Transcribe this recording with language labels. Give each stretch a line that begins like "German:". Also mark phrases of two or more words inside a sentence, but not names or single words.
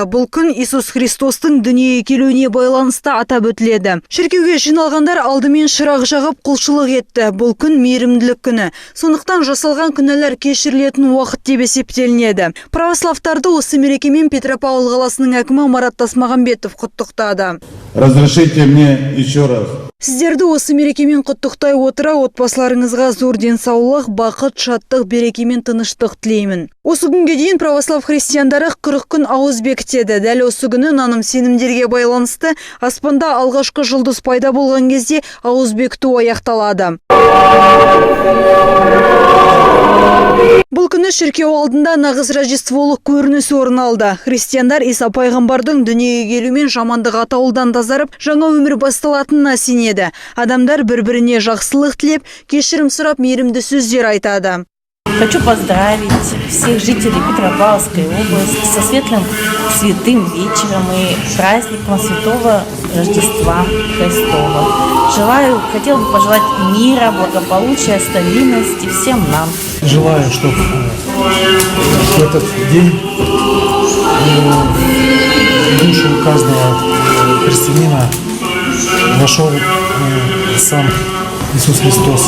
Kazakh: Бұл күн Иисус Христостың дүниеге келуіне байланысты атап өтіледі. Шіркеуге жиналғандар алдымен шырақ жағып құлшылық етті. Бұл күн мейірімділік күні. Сондықтан жасалған күнәлар кешірілетін уақыт деп есептелінеді. Православтарды осы мерекемен Петропавл қаласының әкімі Марат Тасмағамбетов құттықтады.
Russian: Разрешите мне еще раз.
Kazakh: Сіздерді осы мерекемен құттықтай отыра, отбасыларыңызға зор денсаулық, бақыт, шаттық, берекемен тыныштық тілеймін. Осы күнге дейін православ христиандары 40 күн ауыз бекітеді. Дәл осы күні наным сенімдерге байланысты аспанда алғашқы жұлдыз пайда болған кезде ауыз бекіту аяқталады. Бұл күні шіркеу алдында нағыз рождестволық көрініс орын алды. Христиандар Иса пайғамбардың дүниеге келуімен жамандық атаулыдан тазарып, жаңа өмір басталатынына сенеді. Адамдар бір-біріне жақсылық тілеп, кешірім сұрап, мейірімді сөздер айтады.
Russian: Хочу поздравить всех жителей Петропавловской области со светлым святым вечером и праздником Святого Рождества Христова. Хотел бы пожелать мира, благополучия, стабильности всем нам. Желаю, чтобы в этот день в душу каждого христианина вошел сам Иисус Христос.